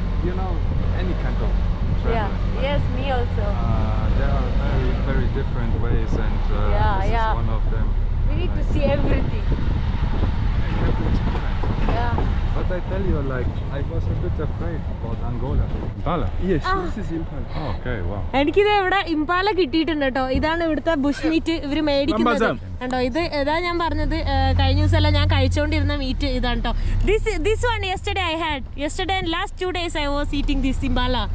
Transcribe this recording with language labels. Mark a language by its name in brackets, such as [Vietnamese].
[English] You know, any kind of travel. Yeah. Yes, me also. There are very, very different ways, and this is one of them. We need to see everything. You have to experience. Yeah. But I tell you, like, I was a bit afraid about Angola. Impala? Yes, this is Impala. Oh, okay, wow. [Malayalam] എനിക്കിത് ഇവിടെ impala കിട്ടിയിട്ടുണ്ട് കേട്ടോ. ഇതാണ് ഇവിടുത്തെ Bush meet ഇവര് മേടിക്കുന്നത് കേട്ടോ. ഇത് ഏതാ ഞാൻ പറഞ്ഞത്, കഴിഞ്ഞ ദിവസമല്ല ഞാൻ കഴിച്ചുകൊണ്ടിരുന്ന മീറ്റ് ഇതാണ് കേട്ടോ. [English] This one yesterday I had. Yesterday and last 2 days I was eating this Impala.